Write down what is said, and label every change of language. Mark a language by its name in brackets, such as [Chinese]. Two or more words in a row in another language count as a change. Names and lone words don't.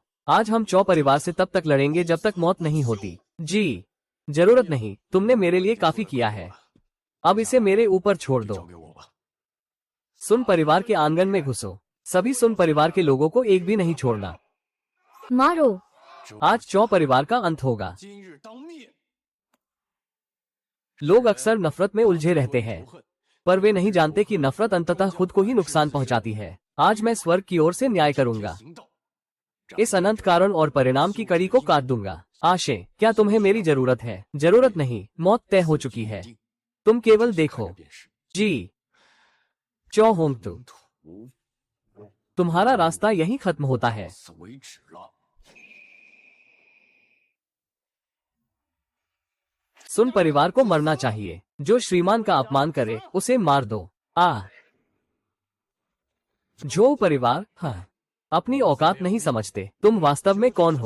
[Hindi] आज हम चौ परिवार से तब तक लड़ेंगे जब तक मौत नहीं होती। जी, जरूरत नहीं, तुमने मेरे लिए काफी किया है। अब इसे मेरे ऊपर छोड़ [Chinese] 交 [Hindi] दो। [Chinese] 给我吧。 [Hindi] सुन परिवार के आंगन में घुसो। सभी सुन परिवार के लोगों को एक भी नहीं छोड़ना। मारो। आज चौ परिवार का अंत होगा। [Chinese] 今日当灭。 [Hindi] लोग अक्सर नफरत में उलझे रहते हैं, [Chinese] 仇恨 [Hindi] पर वे नहीं जानते कि नफरत अंततः खुद को ही नुकसान पहुंचाती है। आज मैं स्वर्ग की ओर से न्याय करूंगा। [Chinese] 行道。 [Hindi] इस अनंत कारण और परिणाम की कड़ी को काट दूंगा। आशे, क्या तुम्हें मेरी जरूरत है? जरूरत नहीं, मौत तय हो चुकी है। तुम केवल देखो। [Chinese] 看着便是 [Hindi] जी, चौ होंग तू, [Chinese] 土 [Hindi] तुम्हारा रास्ता यहीं खत्म होता है। [Chinese] 此为止了。 [Hindi] सुन परिवार को मरना चाहिए। जो श्रीमान का अपमान करे उसे मार दो। जो परिवार, हाँ, अपनी औकात नहीं समझते। तुम वास्तव में कौन हो?